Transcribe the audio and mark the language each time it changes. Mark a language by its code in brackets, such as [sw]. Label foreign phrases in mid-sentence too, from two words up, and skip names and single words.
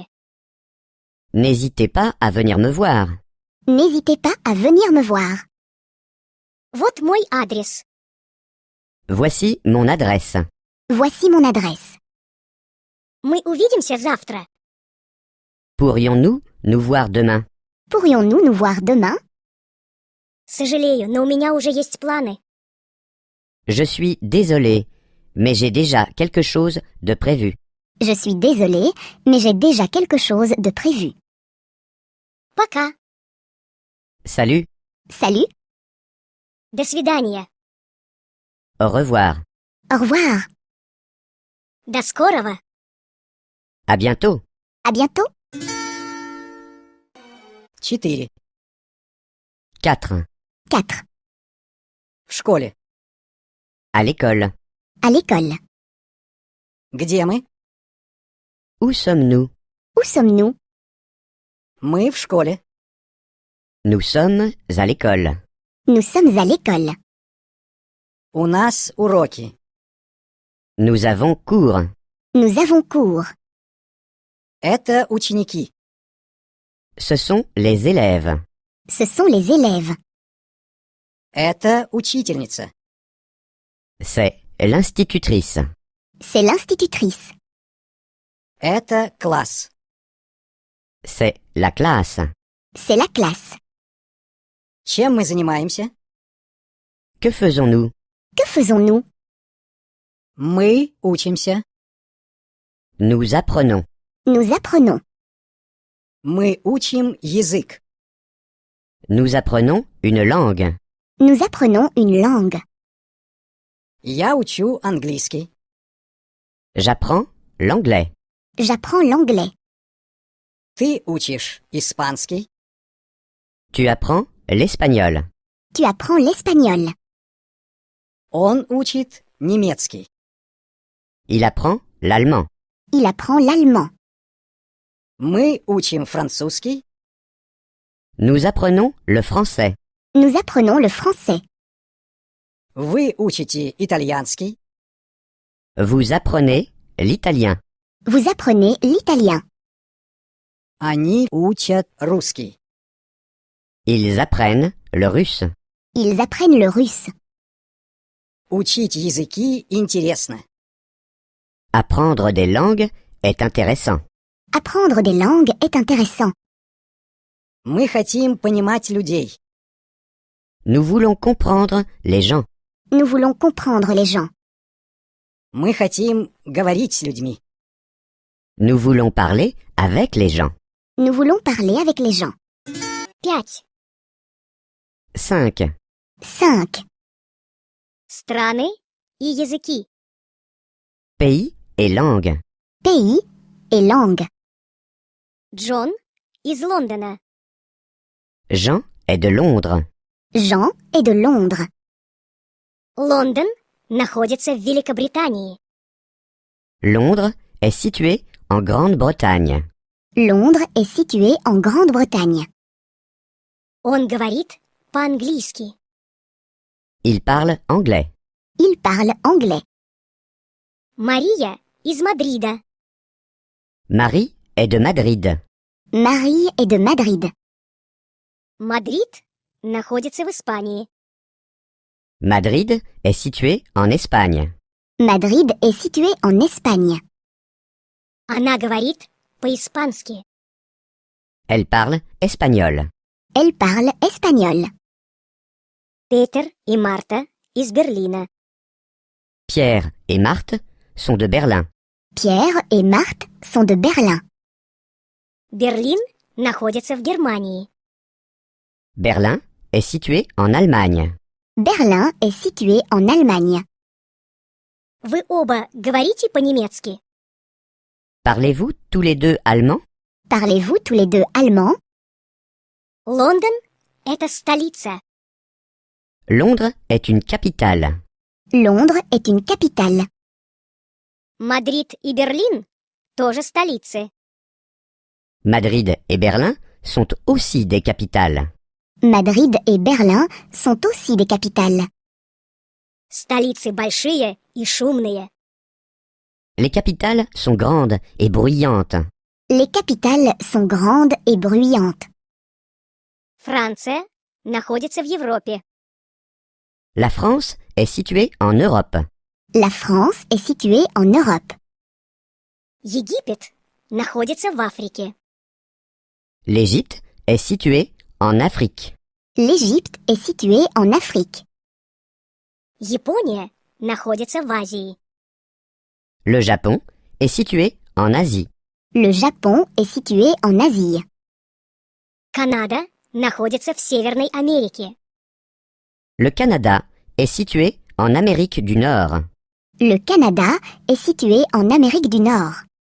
[fr] N'hésitez pas à venir me voir. N'hésitez pas à venir me voir. [ru] Вот мой адрес. [fr] Voici mon adresse. Voici mon adresse. [ru] Мы увидимся завтра. [fr] Pourrions-nous nous voir demain? Pourrions-nous nous voir demain? [ru] Сожалею, но у меня уже есть планы. [fr] Je suis désolé, mais j'ai déjà quelque chose de prévu. Je suis désolée, mais j'ai déjà quelque chose de prévu. [ru] Пока. [fr] Salut, Salut, [ru] До свидания. [fr] au revoir, au revoir, [ru] До скорого. [fr] à bientôt. à bientôt. 4. 4. 4. [ru] В школе. [fr] À l'école. À l'école. [ru] Где мы? [fr] Où sommes-nous? Où sommes-nous? [ru] Мы в школе. [fr] Nous sommes à l'école. Nous sommes à l'école. [ru] У нас уроки. [fr] Nous avons cours. Nous avons cours. [ru] Это ученики. [fr] Ce sont les élèves. Ce sont les élèves. [ru] Это учительница. [fr] C'est l'institutrice. C'est l'institutrice. [ru] Это класс. [fr] C'est la classe. C'est la classe. [ru] Чем мы занимаемся? [fr] Que faisons-nous? Que faisons-nous? [ru] Мы учимся. [fr] Nous apprenons. Nous apprenons. [ru] Мы учим язык. [fr] Nous apprenons une langue. Nous apprenons une langue. [ru] Я учу английский. [fr] J'apprends l'anglais. J'apprends l'anglais. [ru] Ты учишь испанский. [fr] Tu apprends l'espagnol. Tu apprends l'espagnol. [ru] Он учит немецкий. [fr] Il apprend l'allemand. Il apprend l'allemand. [ru] Мы учим французский. [fr] Nous apprenons le français. Nous apprenons le français. [ru] Вы учите итальянский. [fr] Vous apprenez l'italien. Vous apprenez l'italien. [ru] Они учат русский. [fr] Ils apprennent le russe. Ils apprennent le russe. [ru] Учить языки интересно. [fr] Apprendre des langues est intéressant. Apprendre des langues est intéressant. [ru] Мы хотим понимать людей. [fr] Nous voulons comprendre les gens. Nous voulons comprendre les gens. [ru] Мы хотим говорить с людьми. [fr] Nous voulons parler avec les gens. Nous voulons parler avec les gens. 5. 5. 5. [ru] Страны и языки. [fr] Pays et langues. Pays et langue. [ru] Джон из Лондона. [fr] Jean est de Londres. Jean est de Londres. [ru] Лондон находится в Великобритании. [fr] Londres est situé en Grande-Bretagne. Londres est situé en Grande-Bretagne. [ru] Он говорит по-английски. [fr] Il parle anglais. Il parle anglais. [ru] Мария из Мадрида. [fr] Marie est de Madrid. Marie est de Madrid. [ru] Мадрид находится в Испании. [fr] Madrid est situé en Espagne. Madrid est situé en Espagne. [ru] Она говорит по-испански. [fr] Elle parle espagnol. Elle parle espagnol. [ru] Петер и Марта из Берлина. [fr] Pierre et Marthe sont de Berlin. Pierre et Marthe sont de Berlin. [ru] Берлин находится в Германии. [fr] Berlin est situé en Allemagne. Berlin est situé en Allemagne. [ru] Вы оба говорите по-немецки? [fr] Parlez-vous tous les deux allemand? Parlez-vous tous les deux allemand? [ru] Лондон – это столица. [fr] Londres est une capitale. Londres est une capitale. [ru] Мадрид и Берлин тоже столицы. [fr] Madrid et Berlin sont aussi des capitales. Madrid et Berlin sont aussi des capitales. [ru] Столицы большие и шумные. [fr] Les capitales sont grandes et bruyantes. Les capitales sont grandes et bruyantes. [ru] Франция находится в Европе. [fr] La France est située en Europe. La France est située en Europe. [ru] Египет находится в Африке. [fr] L'Égypte est située en Afrique. L'Égypte est située en Afrique. [ru] Япония находится в Азии. [fr] Le Japon est situé en Asie. Le Japon est situé en Asie. [ru] Канада находится в Северной Америке. [fr] Le Canada est situé en Amérique du Nord. Le Canada est situé en Amérique du Nord.